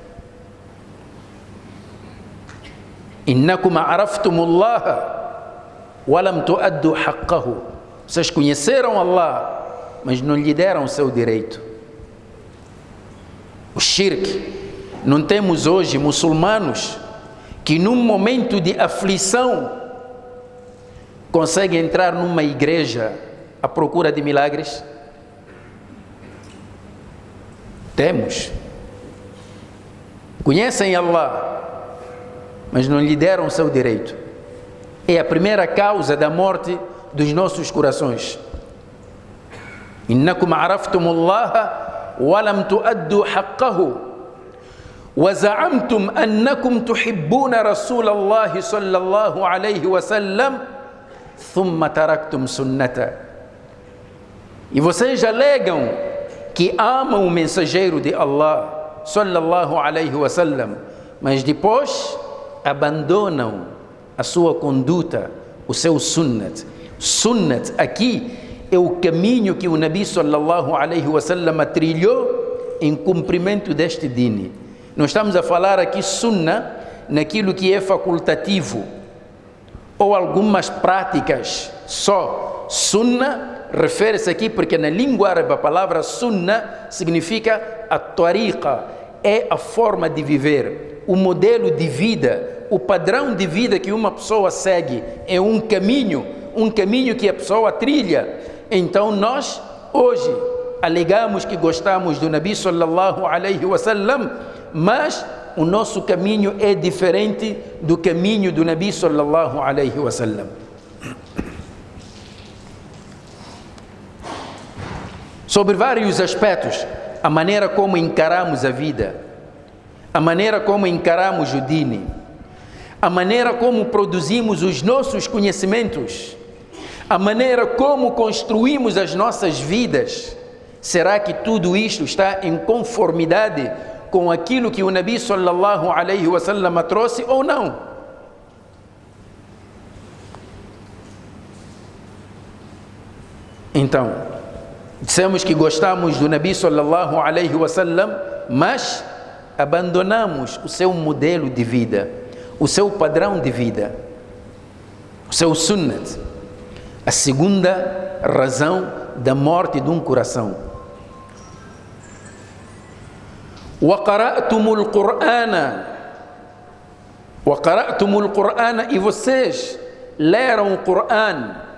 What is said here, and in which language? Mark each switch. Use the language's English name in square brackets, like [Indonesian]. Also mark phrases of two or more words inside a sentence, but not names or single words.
[Arabic] إنكم عرفتم الله ولم تؤدوا حقه. [Portuguese] Vocês conheceram Allah, mas não lhe deram o seu direito. O shirk. Não temos hoje muçulmanos que num momento de aflição conseguem entrar numa igreja à procura de milagres? Temos. Conhecem Allah, mas não lhe deram o seu direito. É a primeira causa da morte dos nossos corações. [Arabic] إنكم عرفتم الله ولم تؤدوا حقه وزعمتم أنكم تحبون رسول الله صلى الله عليه وسلم ثم تركتم سنة. [Portuguese] E vocês alegam que amam o mensageiro de Allah [Arabic] صلى الله عليه وسلم, [Portuguese] mas depois abandonam a sua conduta, o seu sunnat. Sunnat aqui é o caminho que o Nabi [Arabic] صلى الله عليه وسلم [Portuguese] trilhou em cumprimento deste dini. Nós estamos a falar aqui sunnah naquilo que é facultativo ou algumas práticas só. Sunnah refere-se aqui porque na língua árabe a palavra sunnah significa a tariqa, é a forma de viver, o modelo de vida, o padrão de vida que uma pessoa segue, é um caminho que a pessoa trilha. Então nós hoje alegamos que gostamos do Nabi [Arabic] صلى الله عليه وسلم, [Portuguese] mas o nosso caminho é diferente do caminho do Nabi [Arabic] صلى الله عليه وسلم. [Portuguese] Sobre vários aspectos, a maneira como encaramos a vida, a maneira como encaramos o dini, a maneira como produzimos os nossos conhecimentos, a maneira como construímos as nossas vidas. Será que tudo isto está em conformidade com aquilo que o Nabi [Arabic] صلى الله عليه وسلم [Portuguese] trouxe ou não? Então, Dissemos que gostamos do Nabi [Arabic] صلى الله عليه وسلم, [Portuguese] mas abandonamos o seu modelo de vida, o seu padrão de vida, o seu sunnat. A segunda razão da morte de um coração. [Arabic] وَقَرَأْتُمُ الْقُرْآنَ, [Portuguese] e vocês leram o Qur'an.